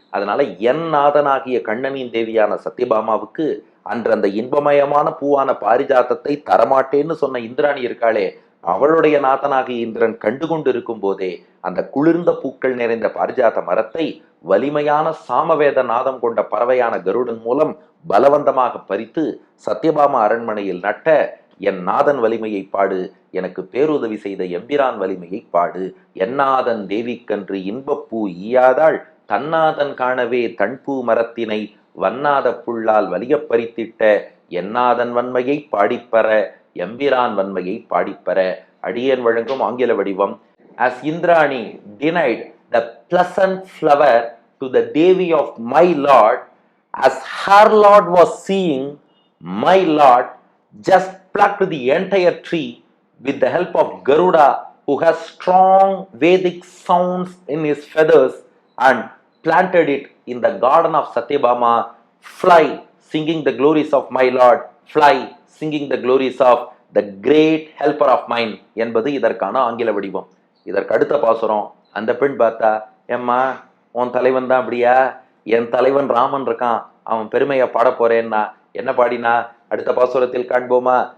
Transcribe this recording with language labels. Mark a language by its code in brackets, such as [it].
[ta] அதனால என் நாதனாகிய கண்ணனின் தேவியான சத்யபாமாவுக்கு அன்று அந்த இன்பமயமான பூவான பாரிஜாத்தத்தை தரமாட்டேன்னு சொன்ன இந்திராணி இருக்காளே, அவளுடைய நாதனாகிய இந்திரன் கண்டுகொண்டு இருக்கும் போதே அந்த குளிர்ந்த பூக்கள் நிறைந்த பாரிஜாத்த மரத்தை வலிமையான சாமவேத நாதம் கொண்ட பறவையான கருடன் மூலம் பலவந்தமாக பறித்து சத்யபாமா அரண்மனையில் நட்ட என் நாதன் வலிமையை பாடு, எனக்கு பேருதவி செய்த எம்பிரான் வலிமையை பாடு. என்னாதன் தேவிக்கன்று இன்பப்பூ ஈயாதாள், தன்னாதன் காணவே தன்பூ மரத்தினை வன்னாத புல்லால் வலிய பறித்திட்ட என்னாதன் வன்மையை பாடிப்பற, எம்பிரான் வன்மையை பாடிப்பற. அடியேன் வழங்கும் ஆங்கில வடிவம். [en] As Indrani denied the pleasant flower to the Devi of my Lord, as her Lord was seeing, my Lord just plucked the entire tree with the help of Garuda, who has strong Vedic sounds in his feathers, and planted it in the garden of Satyabama. Fly, singing the glories of my Lord. Fly, singing the glories of the great helper of mine [ta] என்பது இதற்கான ஆங்கில வடிவம். இதற்கு அடுத்த பாசுரம், அந்த பெண் பார்த்தா, ஏம்மா உன் தலைவன் தான் அப்படியா, என் தலைவன் ராமன் இருக்கான், அவன் பெருமையை பாட போறேன்னா என்ன பாடினா அடுத்த பாசுரத்தில் காண்போமா.